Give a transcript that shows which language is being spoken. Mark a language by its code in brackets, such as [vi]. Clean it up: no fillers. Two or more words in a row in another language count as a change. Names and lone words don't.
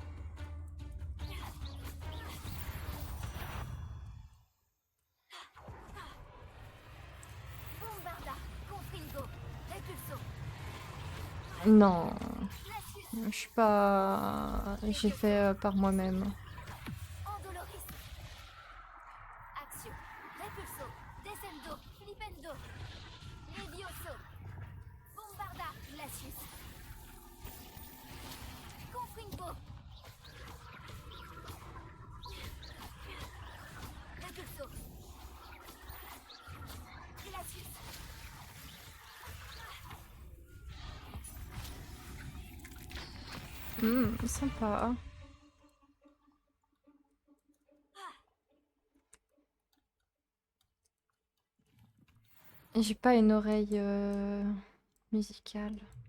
[la] Bombarda, Confringo, Repulso, [fr] Non, Latius, je suis pas... J'ai fait par moi-même. [la] Andoloris, Axio, Repulso, Descendo, Flipendo, Levioso, Bombarda, Latius, Confringo, Repulso, Latius. [fr] Sympa. J'ai pas une oreille musicale.